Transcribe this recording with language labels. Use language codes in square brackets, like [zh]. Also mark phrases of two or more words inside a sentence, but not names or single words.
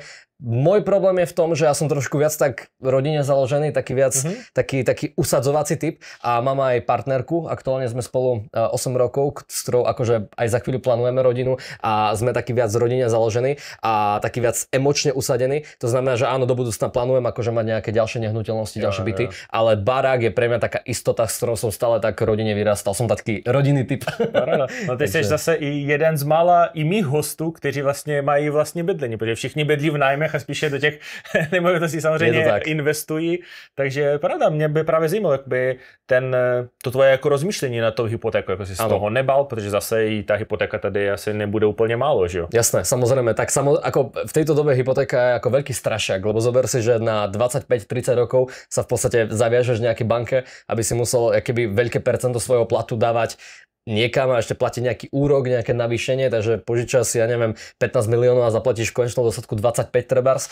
[sk] Môj problém je v tom, že ja som trošku viac tak rodine založený, taký viac, taký usadzovací typ a mám aj partnerku, aktuálne sme spolu 8 rokov, s ktorou akože aj za chvíľu plánujeme rodinu a sme taký viac rodine založení a taký viac emočne usadení. To znamená, že áno, do budúcna plánujem akože mať nejaké ďalšie nehnuteľnosti, ďalšie byty, ale barák je pre mňa taká istota, s ktorou som stále tak rodine vyrastal. Som taký rodinný typ. [cs] No ty jsi zase i jeden z mála i mých hostů, kteří vlastně mají vlastní bydlení, protože všichni bydlí v nájmech a spíše do těch nemovitostí samozřejmě investují. Takže pravda, mě by právě zajímalo, jak by to tvoje jako rozmýšlení na tou hypotéku, jako si z toho nebal, protože zase i ta hypotéka tady asi nebude úplně málo, že jo? [sk] Jasné, samozrejme, tak ako v tejto dobe hypotéka je ako veľký strašiak, lebo zober si, že na 25-30 rokov sa v podstate zaviažeš nejakej banke, aby si musel keby veľké percento svojho platu dávať niekam a ešte platiť nejaký úrok, nejaké navýšenie, takže požičaš si, ja neviem, 15 miliónov a zaplatíš v konečnom dôsledku 25 trebárs.